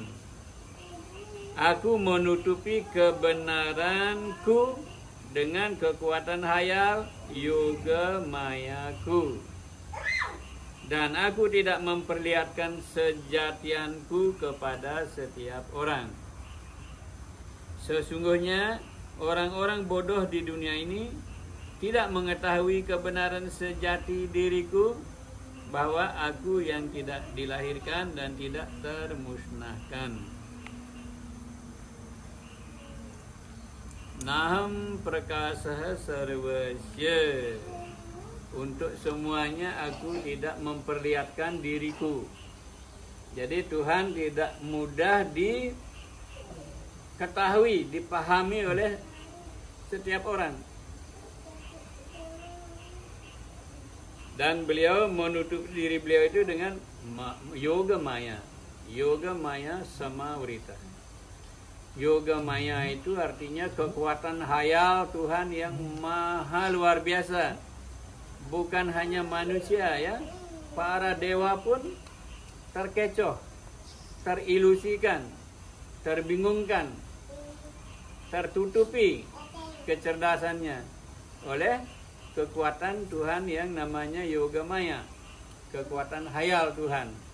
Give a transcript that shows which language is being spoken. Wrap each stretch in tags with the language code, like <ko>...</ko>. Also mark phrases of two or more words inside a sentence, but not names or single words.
<id>Aku menutupi kebenaranku dengan kekuatan hayal yoga mayaku, dan aku tidak memperlihatkan sejatianku kepada setiap orang. Sesungguhnya orang-orang bodoh di dunia ini tidak mengetahui kebenaran sejati diriku, bahwa aku yang tidak dilahirkan dan tidak termusnahkan.</id> <sa>Naham prakasa sarvasya.</sa> <id>Untuk semuanya aku tidak memperlihatkan diriku. Jadi Tuhan tidak mudah diketahui, dipahami oleh setiap orang. Dan beliau menutup diri beliau itu dengan</id> <sa>yoga maya. Yoga maya samavrita. Yoga maya</sa> <id>itu artinya kekuatan hayal Tuhan yang maha luar biasa. Bukan hanya manusia ya. Para dewa pun terkecoh, terilusikan, terbingungkan, tertutupi kecerdasannya oleh kekuatan Tuhan yang namanya</id> <sa>yoga maya,</sa> <id>kekuatan hayal Tuhan.</id>